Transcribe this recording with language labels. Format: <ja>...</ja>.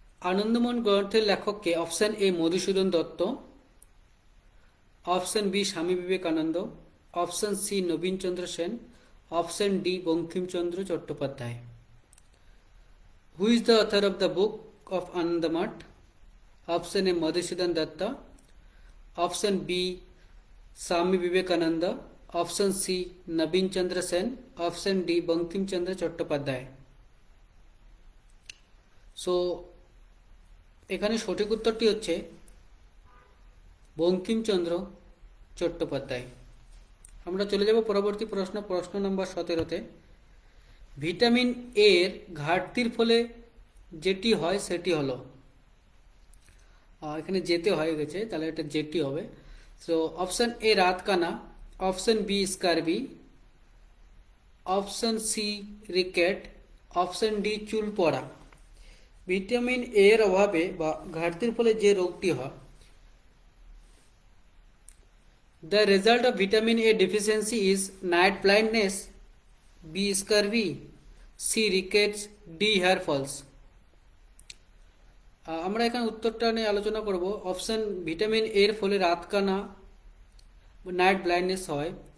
<bn>আনন্দমঠ গ্রন্থের লেখক কে? Option A Madhusudan Dutta, option B Swami Vivekananda, option C Nabinchandra Sen, option D Bankimchandra Chattopadhyay.</bn> <en>Who is the author of the book of Anandamath?</en> <hi>Option A Madhusudan Dutt, option B Swami Vivekananda, option C Naveen Chandra Sen, option D Bankim Chandra Chattopadhyay.</hi> <bn>सो এখানে সঠিক উত্তরটি হচ্ছে বঙ্কিমচন্দ্র চট্টোপাধ্যায়। আমরা চলে যাব পরবর্তী প্রশ্ন, প্রশ্ন নম্বর 17তে। ভিটামিন এর ঘাটতির ফলে যেটি হয় সেটি হলো, এখানে যেতে হয়ে গেছে তাহলে এটা যেটি হবে। সো অপশন এ রাতকানা, option B scurvy, option C rickets, option D চুল পড়া। ভিটামিন এর অভাবে বা ঘাটতির ফলে যে রোগটি হয়,</bn> <en>the result of vitamin A deficiency is night blindness, B scurvy, C rickets, D hair falls।</en> <bn>আমরা এখানে উত্তরটা নিয়ে আলোচনা করব। অপশন ভিটামিন এর ফলে রাতকানা, নাইট ব্লাইন্ডনেস হয়।</bn>